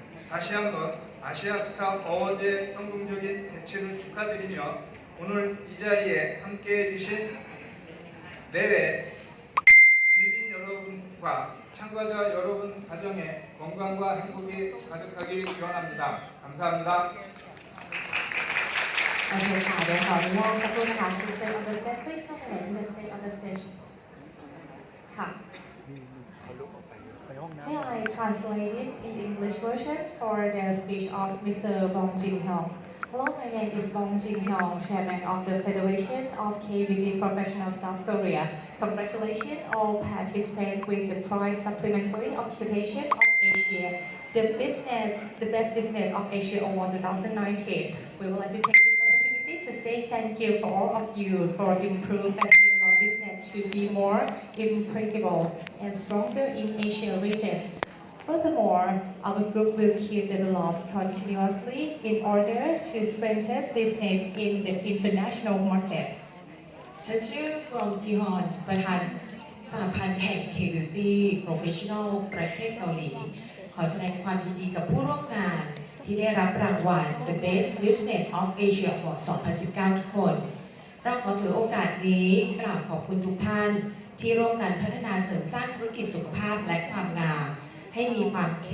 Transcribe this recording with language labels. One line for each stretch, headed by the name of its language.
Korean: 다시 한번 아시아스타 어워즈의 성공적인 개최를 축하드리며 오늘 이 자리에 함께해 주신 내외 귀빈 여러분과 참가자 여러분 가정에 건강과 행복이 가득하길 기원합니다. 감사합니다.
Thai: โอเคค่ะเดี๋ยวขออนุญาตสักครู่นะคะ
English: to stay on the stage please come and let's stay on the stage ค่ะ May I translate it in English version for the speech of Mr. Bong Jin-hyung. Hello, my name is Bong Jin-hyung, Chairman of the Federation of KVB Professionals South Korea. Congratulations all participants with the prize Supplementary Occupation of Asia, the Best Business of Asia Award 2019. We would like to take this opportunity to say thank you for all of you for improve and develop business to be more impregnable and stronger in Asia region. Furthermore, our group will keep develop continuously in order to strengthen business in the international market.
Thai: ฉันชื่อกรองจีฮอนประธานสหพันธ์แห่ง K-Beauty Professional ประเทศเกาหลี ขอแสดงความยินดีกับผู้ร่วมงานที่ได้รับรางวัล The Best Business of Asia Award 2019 ทุกคน เราขอถือโอกาสนี้กราบขอบคุณทุกท่านที่ร่วมกันพัฒนาเสริมสร้างธุรกิจสุขภาพและความงามให้มีความ